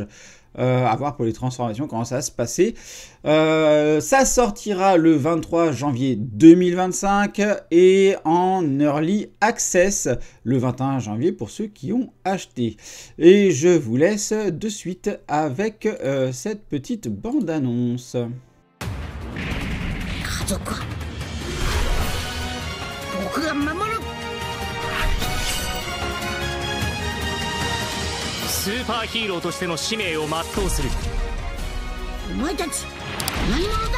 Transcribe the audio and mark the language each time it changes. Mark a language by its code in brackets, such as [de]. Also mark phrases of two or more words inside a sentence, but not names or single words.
[fr] À voir pour les transformations, comment ça va se passer. Ça sortira le 23 janvier 2025 et en [en] Early Access [fr] le 21 janvier pour ceux qui ont acheté. Et je vous laisse de suite avec cette petite bande-annonce. [ja] スーパーヒーローとしての使命を全うする。お前たち何者だ。